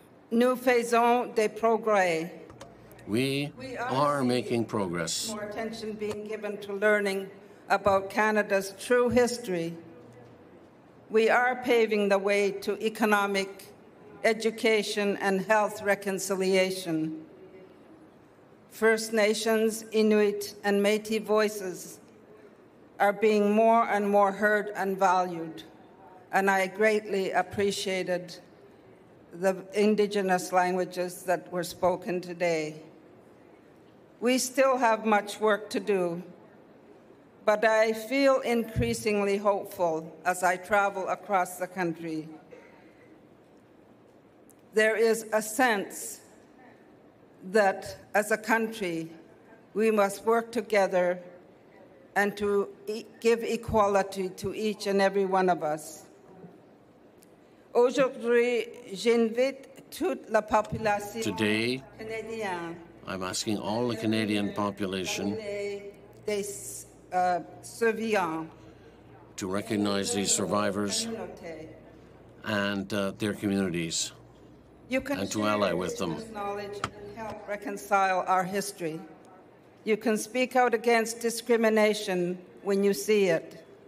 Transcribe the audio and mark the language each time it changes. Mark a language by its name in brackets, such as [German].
[French] Nous faisons des progrès. [English] We are making progress. More attention being given to learning about Canada's true history. We are paving the way to economic, education, and health reconciliation. First Nations, Inuit, and Métis voices are being more and more heard and valued, and I greatly appreciated the Indigenous languages that were spoken today. We still have much work to do, but I feel increasingly hopeful as I travel across the country. There is a sense that as a country, we must work together and to give equality to each and every one of us. [French] Aujourd'hui, j'invite toute la population [English] Today, [French] canadienne, [English] I'm asking all the Canadian population [French] des survivants, [English] to recognize these survivors and their communities, and to ally with them. Knowledge and help reconcile our history. You can speak out against discrimination when you see it.